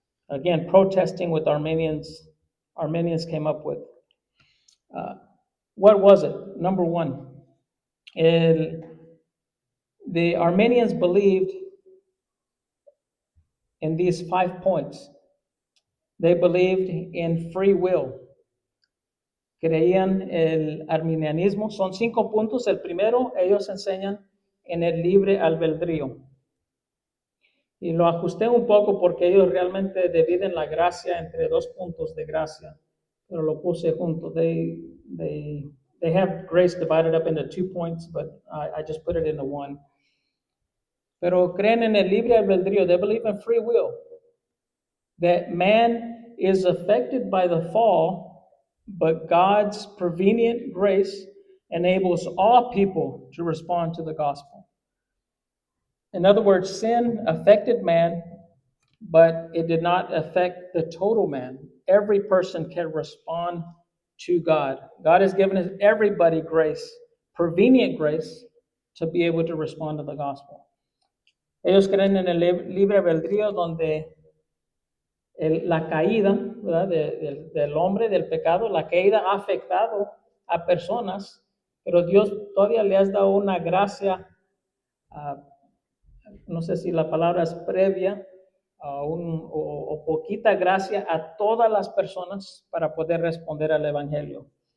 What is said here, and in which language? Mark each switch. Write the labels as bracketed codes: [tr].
[en] Again, protesting with Arminians came up with. What was it? Number 1, the Arminians believed in these 5 points. They believed in free will. [es] creían el arminianismo. Son 5 puntos. El primero, ellos enseñan en el libre albedrío. Y lo ajusté un poco porque ellos realmente dividen la gracia entre 2 puntos de gracia, pero lo puse junto. [en] They have grace divided up into 2 points, but I just put it into one. [es] Pero creen en el libre albedrío. [en] They believe in free will. That man is affected by the fall, but God's prevenient grace enables all people to respond to the gospel. In other words, sin affected man, but it did not affect the total man. Every person can respond to God. God has given everybody grace, prevenient grace, to be able to respond to the gospel. [es] Ellos creen en el libre albedrío donde la caída, ¿verdad? Del hombre, del pecado, la caída ha afectado a personas, pero Dios todavía le has dado una gracia, no sé si la palabra es previa, o poquita gracia a todas las personas para poder responder al Evangelio.